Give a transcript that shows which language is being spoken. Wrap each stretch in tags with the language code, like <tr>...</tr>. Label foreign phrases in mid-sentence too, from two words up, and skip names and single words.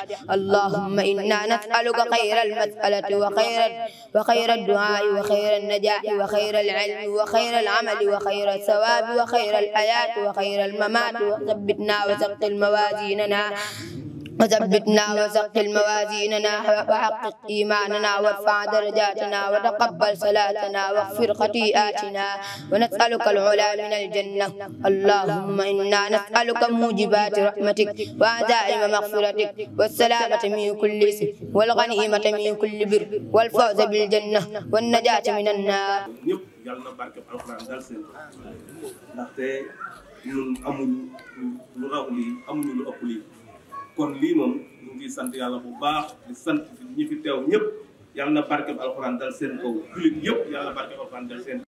<ar>اللهم إنا نسألك خير المسألة وخير الدعاء وخير النجاح وخير العلم وخير العمل وخير الثواب وخير الحياة وخير الممات وثبتنا وثقل موازيننا وحقق إيماننا وارفع درجاتنا وتقبل صلاتنا واغفر خطيئاتنا ونسألك العلا من الجنة. اللهم إنا نسألك موجبات رحمتك وعزائم مغفرتك والسلامة من كل إثم والغنيمة من كل بر والفوز بالجنة والنجاة من النار.</ar> <wo>yàlla na barke alxuraan dal seen ndaxte ñun amuñu lu raw lii amuñu lu ëpp lii kon lii moom ñu ngi sant yàlla bu baax di sant ñi fi teew ñëpp yàlla na barke alxuraan dal seen kaw jullit yëpp yàlla na barke alxuraan dal seen</wo>